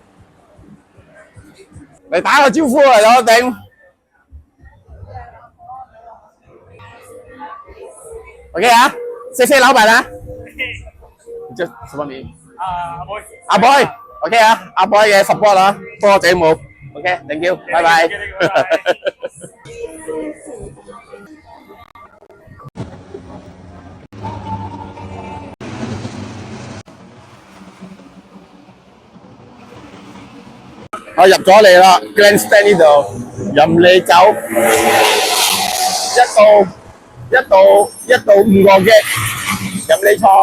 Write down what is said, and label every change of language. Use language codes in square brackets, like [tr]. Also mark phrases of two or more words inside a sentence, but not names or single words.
[yue] 你打個招呼嚟咯，頂。OK 啊，謝謝老闆啊。叫什麼名？阿 boy。阿 boy，OK 啊，阿 boy 嘅 support 啊，多謝冇。 [en] OK，thank you， [yue] 拜拜。我入咗嚟啦 ，Grandstand 呢度任你走，一到5個嘅，任你坐。